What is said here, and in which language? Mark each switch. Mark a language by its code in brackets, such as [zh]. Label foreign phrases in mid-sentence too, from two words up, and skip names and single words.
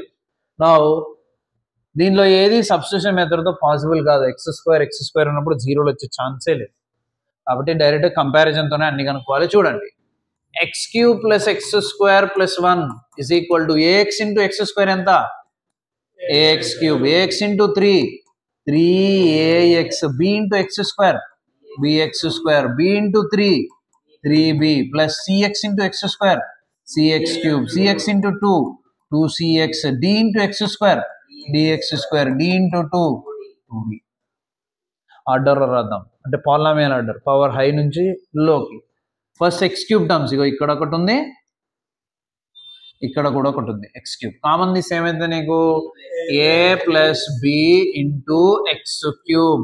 [te] నా దీనిలో ఏది [en] substitution method possible [te] కాదు. x² ఉన్నప్పుడు 0 వచ్చే ఛాన్సే లేదు. కాబట్టి [en] direct comparison [te] అన్ని కనుక్కోవాలి. చూడండి, x³ + x² + 1 = ax × x² ఎంత? [en] ax³, ax × 3, 3ax, b × x², bx², b × 3, 3b, plus cx × x², cx³, cx × 2, 2cx, d × x², dx², d × 2, 2d. [te] ఆర్డర్లో రాద్దాం, అంటే [en] polynomial order, power high [te] నుంచి లోకి. ఫస్ట్ x³ టర్మ్స్, ఇగో ఇక్కడ ఒకటి ఉంది, ఇక్కడ కూడా ఒకటి ఉంది. x³ కామన్ తీసి ఏమైతే నీకు a + b × x³.